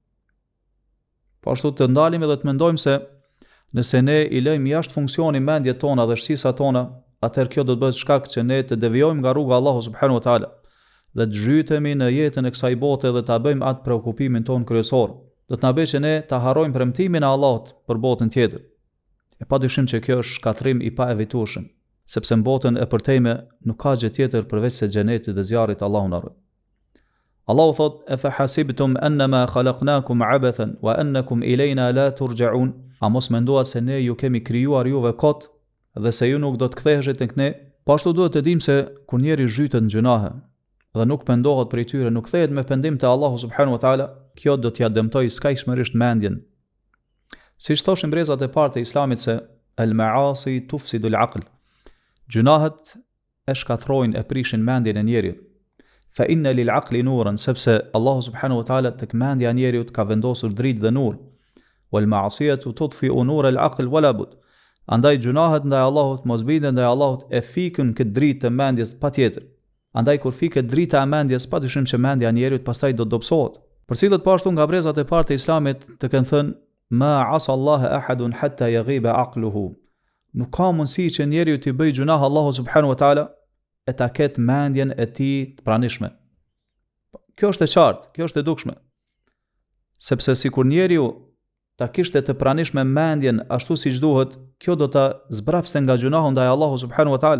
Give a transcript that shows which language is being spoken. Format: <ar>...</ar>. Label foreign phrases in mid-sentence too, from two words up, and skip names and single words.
<sq>Po ashtu të ndalemi dhe të mendojmë se nëse ne i lëjmë jashtë funksioni mendjet tona dhe shqisat tona, atëherë kjo do të bëhet shkak që ne të devijojmë nga rruga e Allahut</sq> <ar>سبحانه وتعالى</ar> <sq>dhe të zhytemi në jetën e kësaj bote dhe ta bëjmë atë preokupimin ton kryesor. Do të na bëjë që ne ta harrojmë premtimin e Allahut për botën tjetër. E padyshim që kjo është shkatërrim i paevitueshëm, sepse në botën e përtejme nuk ka gjë tjetër përveç se xhenetit dhe zjarrit. Allahu na ruaj. Allahu thot:</sq> <ar>"أفحسبتم أنما خلقناكم عبثا وأنكم إلينا لا ترجعون."</ar> <sq>A mos menduat se ne ju kemi krijuar juve kot dhe se ju nuk do të ktheheshit tek ne? Po ashtu duhet të dimë se kur njeri zhytet në gjunahe dhe nuk pendohet prej tyre, nuk kthehet me pendim te Allahu</sq> <ar>سبحانه وتعالى,</ar> <sq>kjo do t'ja dëmtoj skajshmërisht mendjen. Siç thoshin brezat e parë të Islamit se</sq> <ar>المعاصي تفسد العقل.</ar> <sq>Gjunahet e shkatrojnë, e prishin mendjen e njerit.</sq> <ar>فإن للعقل نورا,</ar> <sq>sepse Allahu</sq> <ar>سبحانه وتعالى</ar> <sq>tek mendja e njeriut ka vendosur dritë dhe nur.</sq> <ar>والمعصية تطفئ نور العقل ولا بد.</ar> <sq>Andaj gjunahet ndaj Allahut, mosbindja ndaj Allahut e fikën këtë dritë të mendjes patjetër. Andaj kur fiket drita e mendjes, padyshim që mendja e njeriut pastaj do të dobësohet. Përcillet po ashtu nga brezat e parë të Islamit të kanë thënë:</sq> <ar>"ما عصى الله أحد حتى يغيب عقله."</ar> <sq>Nuk ka mundësi që njeriu të bëjë gjunah Allahu</sq> <ar>سبحانه وتعالى</ar> <sq>e ta ketë mendjen e tij të pranishme. Kjo është e qartë, kjo është e dukshme. Sepse sikur njeriu ta kishte të pranishme mendjen ashtu siç duhet, kjo do ta zbrapste nga gjunahu ndaj Allahu</sq> <ar>سبحانه وتعالى.</ar>